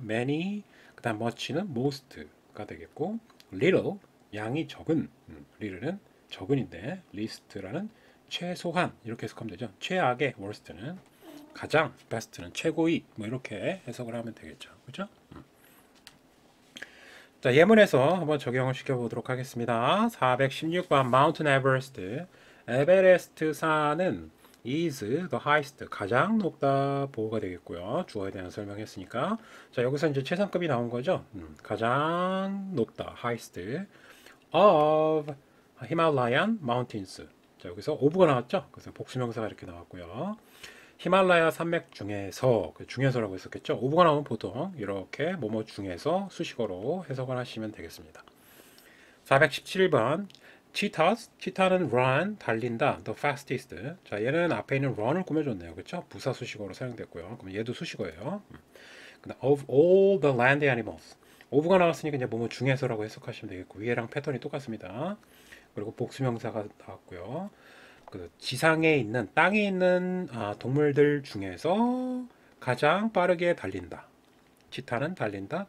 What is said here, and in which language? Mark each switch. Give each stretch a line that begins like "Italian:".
Korean: many, 그 다음 much는 most가 되겠고, little, 양이 적은, little는 적은인데, least라는 최소한, 이렇게 해석하면 되죠. 최악의 worst는. 가장, best는 최고의, 뭐 이렇게 해석을 하면 되겠죠. 그죠? 자, 예문에서 한번 적용을 시켜보도록 하겠습니다.
English: 416번 Mountain Everest.
Korean: 에베레스트 산은
English: is the highest.
Korean: 가장 높다 보호가 되겠고요. 주어에 대한 설명했으니까. 자, 여기서 이제 최상급이 나온 거죠. 가장 높다.
English: highest of Himalayan mountains.
Korean: 자, 여기서 of가 나왔죠. 그래서 복수명사가 이렇게 나왔고요. 히말라야 산맥 중에서 중에서라고 했었겠죠. 오브가 나오면 보통 이렇게 뭐뭐 중에서 수식어로 해석을 하시면 되겠습니다.
English: 417번 cheetahs, cheetah는 run,
Korean: 달린다,
English: the fastest.
Korean: 자, 얘는 앞에 있는 run을 꾸며줬네요. 그렇죠? 부사 수식어로 사용됐고요. 그럼 얘도 수식어예요.
English: of all the land animals.
Korean: 오브가 나왔으니까 이제 뭐뭐 중에서라고 해석하시면 되겠고 위에랑 패턴이 똑같습니다. 그리고 복수명사가 나왔고요. 그 지상에 있는 땅에 있는 동물들 중에서 가장 빠르게 달린다. 치타는 달린다.